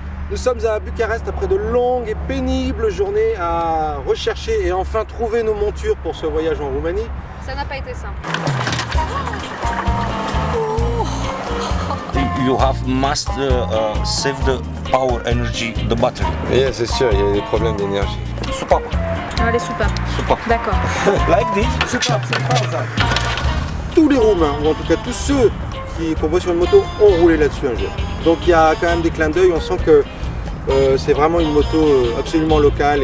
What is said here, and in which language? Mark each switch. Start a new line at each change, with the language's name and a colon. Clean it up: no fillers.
French: Nous sommes à Bucarest après de longues et pénibles journées à rechercher et enfin trouver nos montures pour ce voyage en Roumanie. Ça n'a pas été simple.
English: You must save the power energy, the battery.
French: Oui, c'est sûr, il y a des problèmes d'énergie. Super. Allez, super. Super. D'accord.
English: Like this?
French: Super, c'est ça. Tous les Roumains, ou en tout cas tous ceux qu'on voit sur une moto, ont roulé là-dessus un jour. Donc il y a quand même des clins d'œil, on sent que c'est vraiment une moto absolument locale.